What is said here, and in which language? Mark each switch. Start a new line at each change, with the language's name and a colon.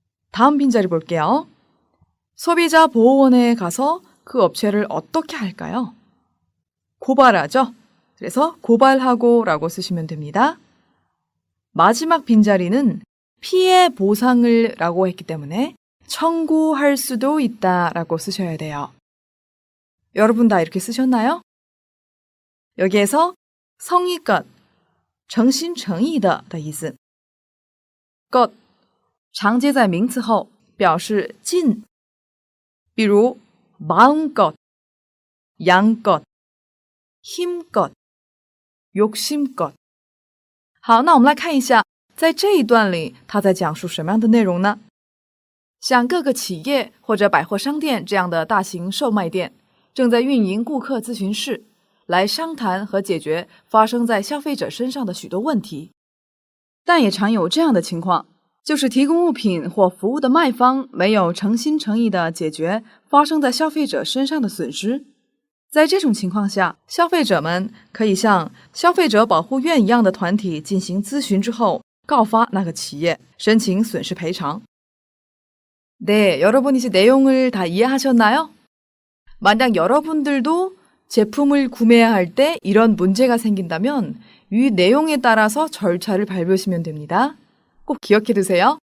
Korean: 다음 빈자리 볼게요. 소비자보호원에 가서 그 업체를 어떻게 할까요? 고발하죠? 그래서 고발하고 라고 쓰시면 됩니다. 마지막 빈자리는 피해 보상을 라고 했기 때문에 청구할 수도 있다 라고 쓰셔야 돼요. 여러분 다 이렇게 쓰셨나요? 여기에서 성의껏,
Chinese: 诚心诚意的意思。 것常接在名词后表示尽，比如마음껏、양껏、
Korean: 힘껏, 욕심껏.
Chinese: 好，那我们来看一下，在这一段里，他在讲述什么样的内容呢？像各个企业或者百货商店这样的大型售卖店，正在运营顾客咨询室，来商谈和解决发生在消费者身上的许多问题。但也常有这样的情况，就是提供物品或服务的卖方没有诚心诚意地解决发生在消费者身上的损失。在这种情况下，消费者们可以向消费者保护院一样的团体进行咨询之后，告发那个企业，申请损失赔偿。
Korean: 네, 여러분 이제 내용을 다 이해하셨나요? 만약 여러분들도 제품을 구매해야 할 때 이런 문제가 생긴다면 위 내용에 따라서 절차를 밟으시면 됩니다. 꼭 기억해 두세요.